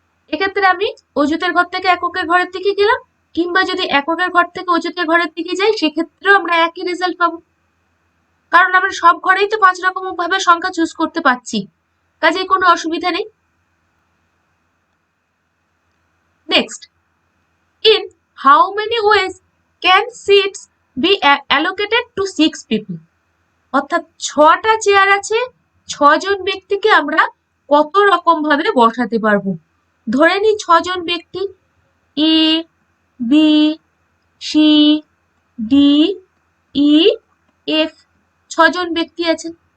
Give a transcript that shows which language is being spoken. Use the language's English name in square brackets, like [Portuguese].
[Bangla] এক্ষেত্রে আমি অযুতের ঘর থেকে এককের ঘরের দিকে গেলাম, কিংবা যদি এককের ঘর থেকে অযুতের ঘরের দিকে যাই সেক্ষেত্রেও আমরা একই রেজাল্ট পাবো, কারণ আমরা সব ঘরেই তো 5 রকম ভাবে সংখ্যা চুজ করতে পারছি, কাজেই কোনো অসুবিধা নেই। [English] Next, in how many ways can seats be allocated to 6 people? [Bangla] অর্থাৎ 6টা চেয়ার আছে, 6 জন ব্যক্তিকে আমরা কত রকম ভাবে বসাতে পারবো। ধরে নিই 6 জন ব্যক্তি, এ, বি, সি, ডি, ই, এফ, 6 জন ব্যক্তি আছেন।